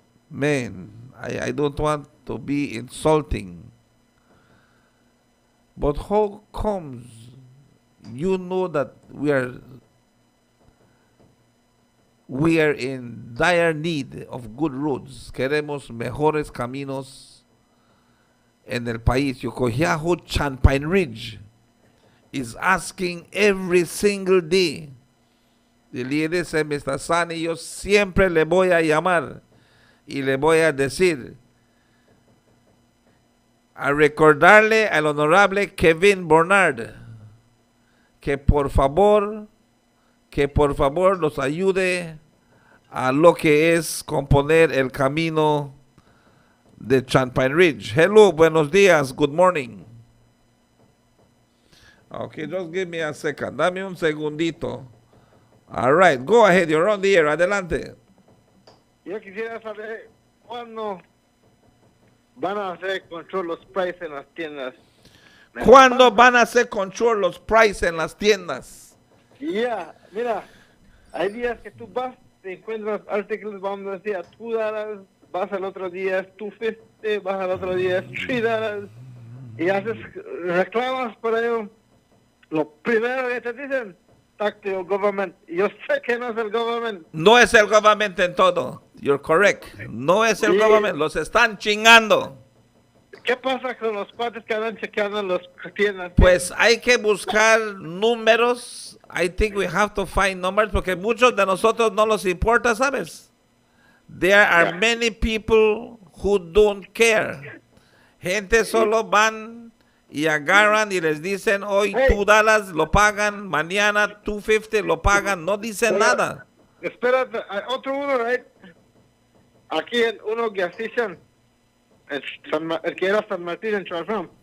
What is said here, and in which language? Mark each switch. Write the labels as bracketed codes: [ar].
[en] man, I don't want to be insulting, but how comes you know that we are in dire need of good roads? [es] Queremos mejores caminos en el país. [en] Yokoyaho Champagne Ridge is asking every single day. [es] Y le dice, Mr. Sani, yo siempre le voy a llamar y le voy a decir, a recordarle al honorable Kevin Bernard que por favor nos ayude a lo que es componer el camino de Champagne Ridge. [en] Hello, [es] buenos días, [en] good morning. Okay, just give me a second. [es] Dame un segundito. [en] All right, go ahead, you're on the air. [es] Adelante. Yo quisiera saber cuándo van a hacer control los precios en las tiendas. ¿Cuándo van a hacer control los prices en las tiendas? Ya, mira, hay días que tú vas, te encuentras artículos, vamos a decir, a $2, vas al otro día, $2.50, vas al otro día, $3, y haces reclamas por ello. Lo primero que te dicen, [en] talk to your government. [es] Yo sé que no es el government. No es el government en todo. [en] You're correct. [es] No es el government. Los están chingando. ¿Qué pasa con los cuates que andan chequeando las tiendas? Pues hay que buscar números. [en] I think we have to find numbers [es] porque muchos de nosotros no nos importa, ¿sabes? [en] There are many people who don't care. [es] Gente solo van y agarran y les dicen hoy $2 lo pagan, mañana $2.50 lo pagan, no dicen nada. Espérate, otro uno, [en] right? [es] Aquí en uno gas station, el que era San Martín en Charleston.